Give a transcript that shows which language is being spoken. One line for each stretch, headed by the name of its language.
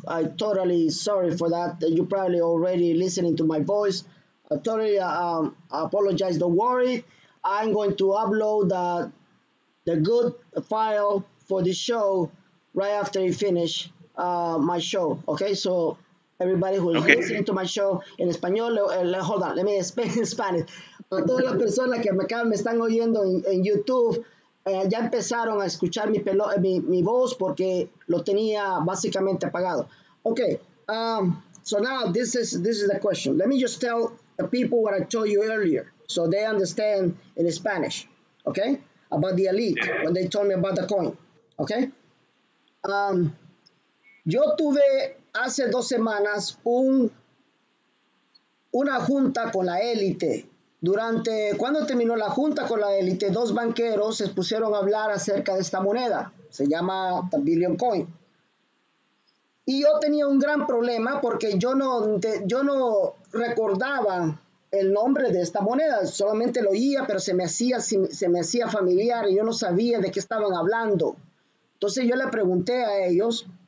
English: I totally sorry for that. You probably already listening to my voice. I totally apologize. Don't worry. I'm going to upload the good file for the show right after I finish my show. Okay, so everybody who is Okay. listening to my show
Spanish: en español,
English: hold on, let me speak in Spanish.
Spanish: Para todas las personas que me están oyendo en YouTube, ya empezaron a escuchar mi voz porque lo tenía básicamente apagado.
English: Okay, so now this is the question. Let me just tell the people what I told you earlier so they understand in Spanish. Okay, about the elite when they told me about the coin. Okay.
Spanish: Um, yo tuve hace 2 semanas una junta con la élite. Cuando terminó la junta con la élite, 2 banqueros se pusieron a hablar acerca de esta moneda. Se llama the Billion Coin. Y yo tenía un gran problema porque yo no recordaba el nombre de esta moneda, solamente lo oía, pero se me hacía familiar y yo no sabía de qué estaban hablando. Entonces yo le pregunté a ellos